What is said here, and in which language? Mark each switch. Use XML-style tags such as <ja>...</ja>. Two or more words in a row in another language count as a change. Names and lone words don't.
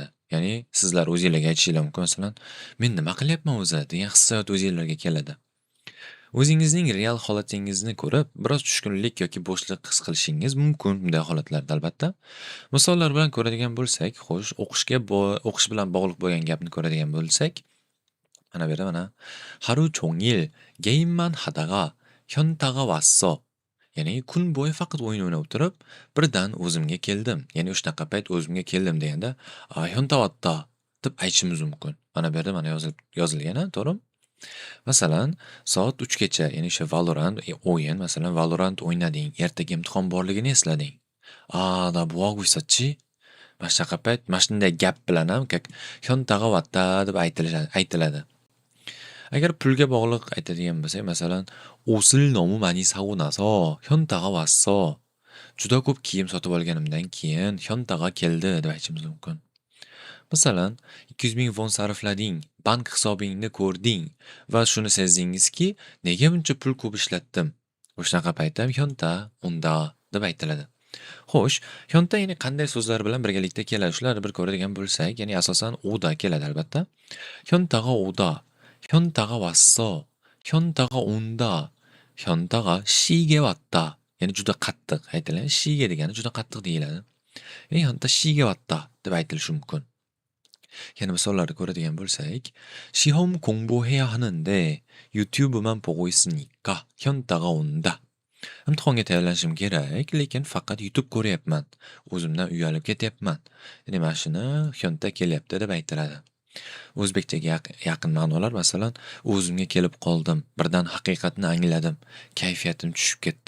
<uz>Ya'ni sizlar o'zingizlarga aytishingiz mumkin, masalan, men nima qilyapman o'zi degan hissiyot o'zingizlarga keladi. O'zingizning real holatingizni ko'rib, biroz tushkunlik yoki bo'shliq his qilishingiz mumkin bunday holatlarda albatta. Misollar bilan ko'radigan bo'lsak, xo'sh, o'qish bilan bog'liq bo'lgan gapni ko'radigan bo'lsak, mana bu yerda mana</uz> <ko>하루 종일 게임만 하다가 현타가 왔어.</ko> <uz>Ya'ni kun bo'yi faqat o'yin o'ynab o'tirib, birdan o'zimga keldim. Ya'ni o'shanaqa payt o'zimga keldim deganda, "Hyontavatda" deb aytishimiz mumkin. Mana bu yerda mana yozilgan, to'g'rimi? Masalan, soat 3 gacha, ya'ni o'sha Valorant o'yin, masalan, Valorant o'ynading, ertaga imtihon borligini eslading. "Da buvoq vysatchi" mana shunaqa payt mana shunday gap bilan ham "Hyontavatda" deb aytiladi. Agar pulga bog'liq aytadigan bo'lsak, masalan,</uz> <ko>"옷을 너무 많이 사고 나서 현타가 왔어."</ko> <uz>Juda ko'p kiyim sotib olganimdan keyin hyontaga keldi deb aytishimiz mumkin. Masalan, 200 ming won sarflading, bank hisobingni ko'rding va shuni sezdingizki, nega buncha pul ko'p ishlatdim? O'shanaqa paytda ham</uz> <ko>현타 온다</ko> <uz>deb aytiladi. Xo'sh, hyonta ya'ni qanday so'zlar bilan birgalikda keladi? Shularni bir ko'radigan bo'lsak, ya'ni asosan oda keladi albatta.</uz> <ko>현타가 온다, 현타가 왔어, 현타가 온다, 현타가 시게 왔다.</ko> <uz>ya'ni juda qattiq aytiladi. Shiga degani juda qattiq deyiladi. Ya'ni</uz> <ko>현타 시게 왔다</ko> <uz>deb aytilishi mumkin. Yana misollarni ko'radigan bo'lsak,</uz> <ko>시험 공부해야 하는데 유튜브만 보고 있으니까 현타가 온다.</ko> <uz>Imtihonga tayyorlanishim kerak, lekin faqat YouTube ko'ryapman. O'zimdan uyalib ketyapman. Ya'ni mana shuni hyonta kelyapti deb aytiladi. O'zbekchaga yaqin ma'nolar, masalan, o'zimga kelib qoldim, birdan haqiqatni angladim, kayfiyatim tushib ketdi.</uz>